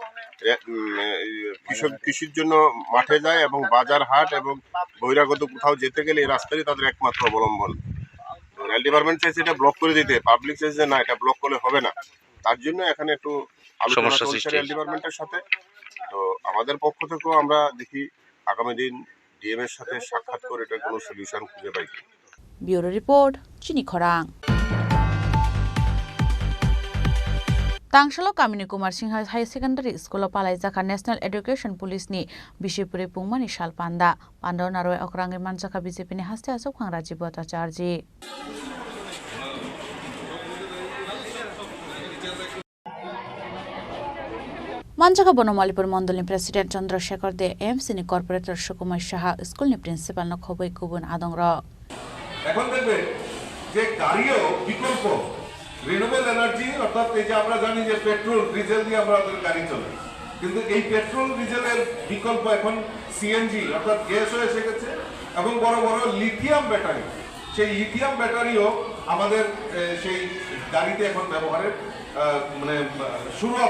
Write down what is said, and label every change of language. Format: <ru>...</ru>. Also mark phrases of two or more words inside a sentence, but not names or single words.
<bn>কৃষির জন্য মাঠে যায় এবং বাজার হাট এবং বহিরাগত কোথাও যেতে গেলে এই রাস্তারই তাদের একমাত্র অবলম্বন</bn> <en>rail department</en> <bn>চাইছে এটা ব্লক করে দিতে পাবলিক চাইছে না এটা ব্লক করলে হবে না তার জন্য এখানে একটু আলোচনা চলছে</bn> <en>rail department</en> <bn>সাথে তো আমাদের পক্ষ থেকেও আমরা দেখি আগামী দিন ডিএম এর সাথে সাক্ষাৎ করে এটা কোনো সলিউশন খুঁজে পাই</bn> <en>bureau report</en> <trp>চিনি খরাং Tangshalo Kamini Kumar Singh High Secondary School palai jaka</trp> <en>National Education Police</en> <trp>ni Bishipuri Pungmani Shal Panda Panda Naroi Okrangir Manjaka BJP ni haste asok khang Rajiv Bhattacharya Manjaka Bonomalipur Mondolni President Chandrasekhar De AMC ni Corporator Sukumar Shaha School ni Principal no Khoboi Kubun Adongra</trp> <bn>এখন দেখবে যে গাড়িও বিকল্প</bn> <en>renewable energy</en> <bn>অর্থাৎ এই যে আমরা জানি যে</bn> <en>petrol diesel</en> <bn>দিয়ে আমাদের গাড়ি চলে কিন্তু এই</bn> <en>petrol diesel</en> <bn>বিকল্প এখন সিএনজি অর্থাৎ গ্যাসও এসে গেছে এবং বড় বড়</bn> <en>lithium battery</en> <bn>সেই</bn> <en>lithium battery</en> <bn>আমাদের সেই গাড়িতে এখন ব্যবহারের মানে শুরুয়াত</bn>